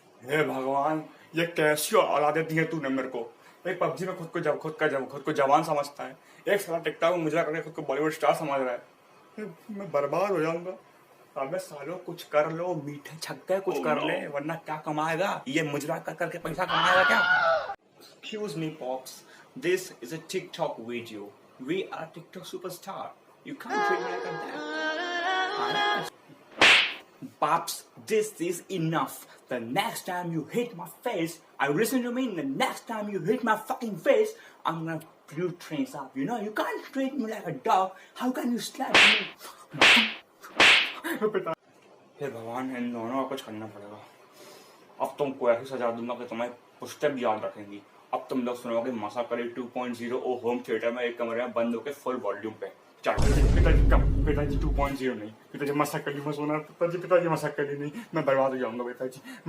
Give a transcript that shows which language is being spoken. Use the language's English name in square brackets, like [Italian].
[Hindi] हे भगवान, ये कैसी औलादे दी है तूने मेरे को। भाई पबजी में खुद को जवान समझता है, एक साला टिकटॉक में मुजरा करके खुद को बॉलीवुड स्टार समझ रहा है। मैं बर्बाद हो जाऊंगा। अबे सालों कुछ कर लो, मीठे छक्के कुछ कर ले, वरना क्या कमाएगा ये मुजरा कर करके, पैसा कमाएगा क्या? [English] Excuse me pops, this is a TikTok video, we are TikTok superstar, you can't treat me like that. Pops, this is enough. The next time you hit my face, listen to me, the next time you hit my fucking face, I'm gonna put your trains up. You know, you can't treat me like a dog. How can you slap me? [Hindi] पिता हे भगवान, इन दोनों का कुछ करना पड़ेगा। अब तुमको ऐसी सजा दूंगा कि तुम्हें पुश्ते भी याद रखेंगी। अब तुम लोग सुनोगे मसाकली 2.0 ओ होम थिएटर में एक कमरे में बंद होकर फुल वॉल्यूम पे। पिताजी कम, पिताजी 2.0 नहीं, पिताजी मसाकली में सोना, पिताजी मसाकली नहीं, मैं बर्बाद हो जाऊंगा पिताजी।